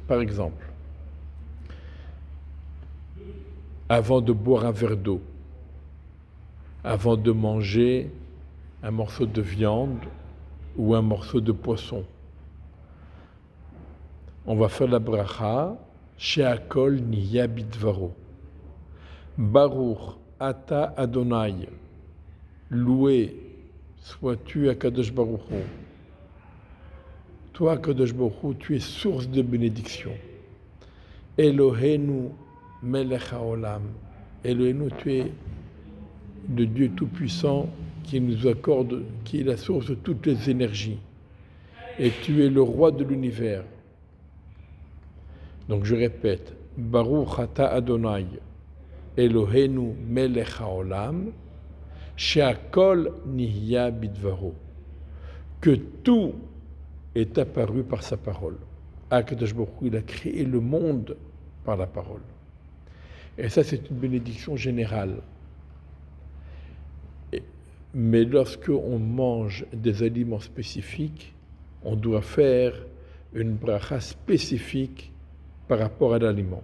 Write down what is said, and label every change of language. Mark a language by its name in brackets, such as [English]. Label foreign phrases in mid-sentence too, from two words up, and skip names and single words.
[French] Par exemple, avant de boire un verre d'eau, avant de manger un morceau de viande ou un morceau de poisson, on va faire la bracha [Hebrew] שהכל נהיה בדברו. ברוך אתה אדוני, [French] loué sois-tu à [Hebrew] קדוש ברוך הוא. [French] Toi, [Hebrew] קדוש ברוך הוא, [French] tu es source de bénédiction. [Hebrew] אלוהינו מלך העולם. [French] Elohenu, tu es le Dieu Tout-Puissant qui nous accorde, qui est la source de toutes les énergies. Et tu es le roi de l'univers. Donc je répète, [Hebrew] ברוך אתה אדוני, אלוהינו מלך העולם, שהכל נהיה בדברו. [French] Que tout est apparu par sa parole. [Hebrew] הקדוש ברוך הוא, [French] il a créé le monde par la parole. Et ça, c'est une bénédiction générale. Mais lorsque on mange des aliments spécifiques, on doit faire une bracha spécifique par rapport à l'aliment.